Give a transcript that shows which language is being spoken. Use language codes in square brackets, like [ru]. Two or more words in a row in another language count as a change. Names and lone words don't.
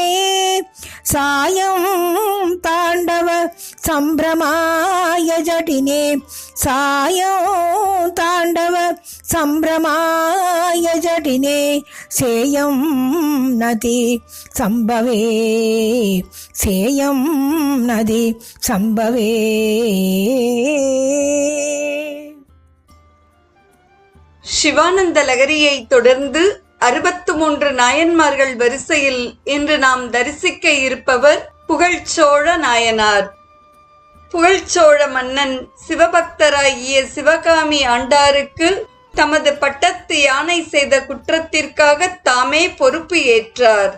[sa] सायं ताण्डव संभ्रमाय जटिने सायं ताण्डव संभ्रमाय जटिने सेयं नदी संभवे सेयं नदी संभवे. [ta] சிவானந்த லகரியை தொடர்ந்து 63 நாயன்மார்கள் வரிசையில் இன்று நாம் தரிசிக்க இருப்பவர் புகழ்ச்சோழ நாயனார். புகழ்ச்சோழ மன்னன் சிவபக்தராகிய சிவகாமி ஆண்டாருக்கு தமது பட்டத்து யானை செய்த குற்றத்திற்காக தாமே பொறுப்பு ஏற்றார்.